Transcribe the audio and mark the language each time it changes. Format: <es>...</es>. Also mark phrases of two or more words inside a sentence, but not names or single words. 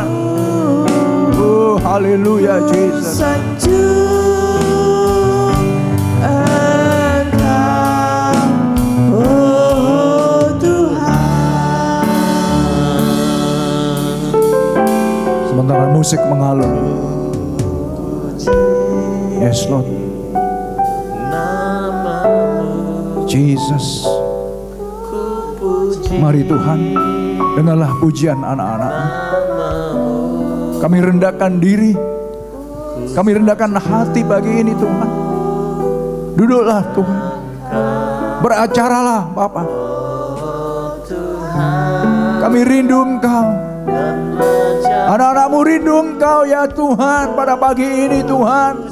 <id>Oh haleluya Jesus. Sanjung Engkau, oh Tuhan. Sementara musik mengalun.</id> <en>Yes Lord. Jesus.</en> <id>Mari Tuhan, dengarlah pujian anak-anak-Mu. Kami rendahkan diri, kami rendahkan hati pagi ini Tuhan. Duduklah Tuhan, beracaralah Bapa. Kami rindu Engkau, anak-anak-Mu rindu Engkau ya Tuhan pada pagi ini Tuhan.</id>